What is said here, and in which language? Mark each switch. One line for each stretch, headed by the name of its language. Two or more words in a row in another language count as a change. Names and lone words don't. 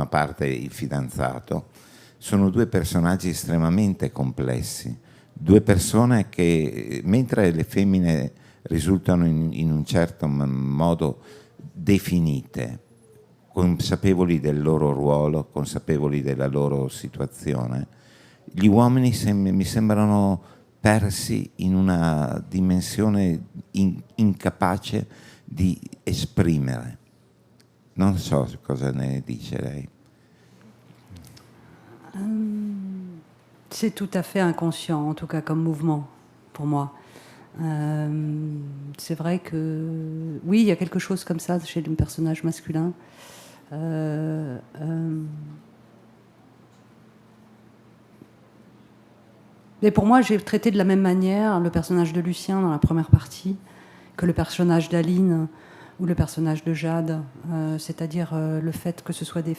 Italian: parte il fidanzato, sono due personaggi estremamente complessi, due persone che, mentre le femmine risultano in un certo modo definite, consapevoli del loro ruolo, consapevoli della loro situazione, gli uomini mi sembrano persi in una dimensione incapace di esprimere. Non so cosa ne dice lei.
French: C'est tout à fait inconscient, en tout cas comme mouvement, pour moi. C'est vrai que oui, il y a quelque chose comme ça chez le personnage masculin. Mais pour moi, j'ai traité de la même manière le personnage de Lucien dans la première partie que le personnage d'Aline ou le personnage de Jade, c'est-à-dire le fait que ce soit des...